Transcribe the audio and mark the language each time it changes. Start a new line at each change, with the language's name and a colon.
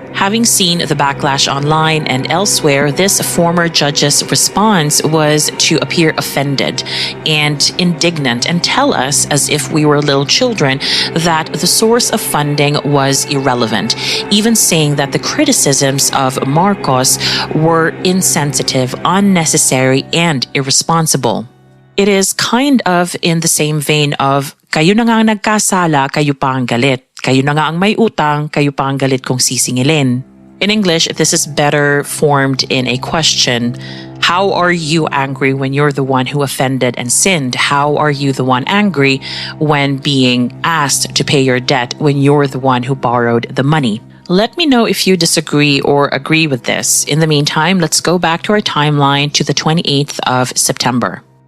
English: Having seen the backlash online and elsewhere, this former judge's response was to appear offended and indignant and tell us, as if we were little children, that the source of funding was irrelevant, even saying that the criticisms of Marcos were insensitive, unnecessary, and irresponsible. It is kind of in the same vein of,
Filipino: "Kayo na nga ang nagkasala, kayo pa ang galit. Kayo na nga ang may utang, kayo pa ang galit kung sisingilin."
English: In English, this is better formed in a question. How are you angry when you're the one who offended and sinned? How are you the one angry when being asked to pay your debt when you're the one who borrowed the money? Let me know if you disagree or agree with this. In the meantime, let's go back to our timeline to the 28th of September.